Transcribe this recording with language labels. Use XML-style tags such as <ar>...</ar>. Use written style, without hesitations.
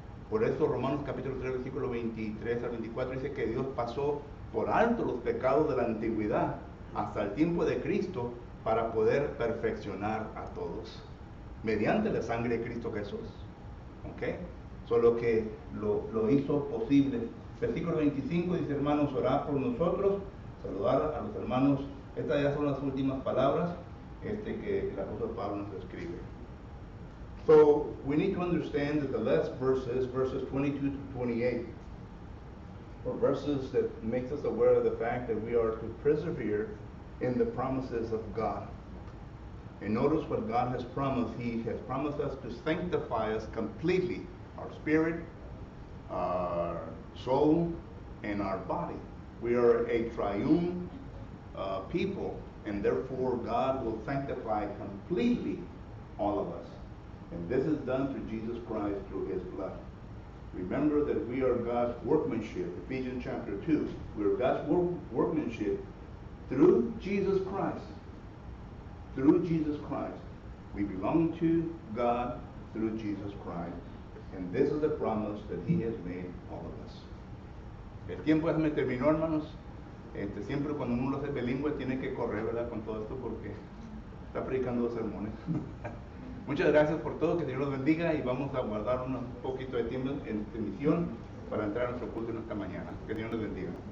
<es>Por eso Romanos capítulo 3, versículo 23 al 24 dice que Dios pasó por alto los pecados de la antigüedad hasta el tiempo de Cristo para poder perfeccionar a todos, mediante la sangre de Cristo Jesús. ¿Ok? Solo que lo hizo posible. Versículo 25 dice, hermanos, orad por nosotros, saludar a los hermanos. Estas ya son las últimas palabras que el apóstol Pablo nos escribe.</es> <en>So, we need to understand that the last verses 22 to 28, are verses that makes us aware of the fact that we are to persevere in the promises of God. And notice what God has promised. He has promised us to sanctify us completely, our spirit, our soul, and our body. We are a triune people, and therefore God will sanctify completely all of us. And this is done through Jesus Christ, through his blood. Remember that we are God's workmanship. Ephesians chapter 2. We are God's workmanship through Jesus Christ. Through Jesus Christ. We belong to God through Jesus Christ. And this is the promise that he has made all of us.</en> <es>El tiempo ya me terminó, hermanos. Siempre cuando uno lo hace bilingüe tiene que correr, ¿verdad? Con todo esto porque está predicando dos sermones. Muchas gracias por todo, que Dios los bendiga y vamos a guardar un poquito de tiempo en emisión para entrar a nuestro culto en esta mañana. Que Dios los bendiga.</es>